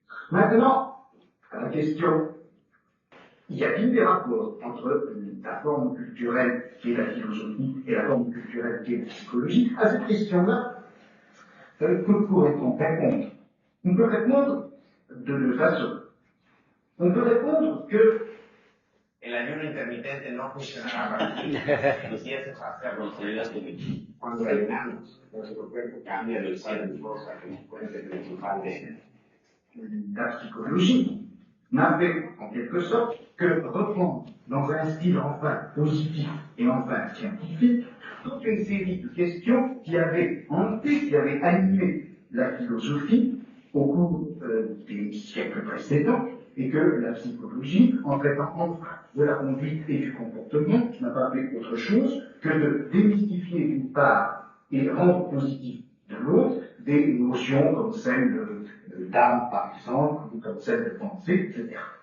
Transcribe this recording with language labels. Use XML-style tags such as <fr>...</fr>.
<fr>Maintenant, à la question, y a-t-il des rapports entre la forme culturelle qui est la philosophie et la forme culturelle qui est la psychologie? À cette question-là, que pourrait-on répondre? On peut répondre de deux façons. On peut répondre que</fr> <es>el ayuno intermitente no funcionará para ti. Los días de hacerlo, cuando ayunamos, nuestro cuerpo cambia de cierta cosa que es fuente principal de</es> <fr>la psychologie n'avait en quelque sorte que reprendre dans un style enfin positif et enfin scientifique toute une série de questions qui avaient hanté, qui avaient animé la philosophie au cours des siècles précédents, et que la psychologie, en traitant enfin de la conduite et du comportement, n'a pas fait autre chose que de démystifier d'une part et rendre positif de l'autre des notions comme celle d'âme, par exemple, ou comme celle de pensée, etc.</fr>